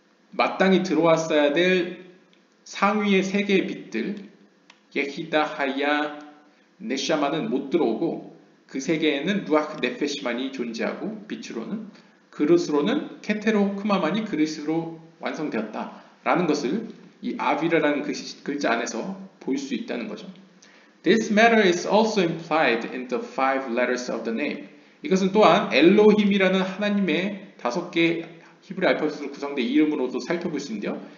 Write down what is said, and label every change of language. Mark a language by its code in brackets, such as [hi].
[ko] 마땅히 들어왔어야 될 상위의 세 개의 빛들 예히다, 하야, 네샤마는 못 들어오고 그 세 개에는 루아흐 네페시만이 존재하고 빛으로는 그릇으로는 케테르 호크마만이 그릇으로 완성되었다 라는 것을 이 아비르라는 글자 안에서 볼 수 있다는 거죠. [en] This matter is also implied in the five letters of the name. [ko] 이것은 또한 엘로힘이라는 하나님의 5개 히브리 알파벳으로 구성된 이름으로도 살펴볼 수 있는데요.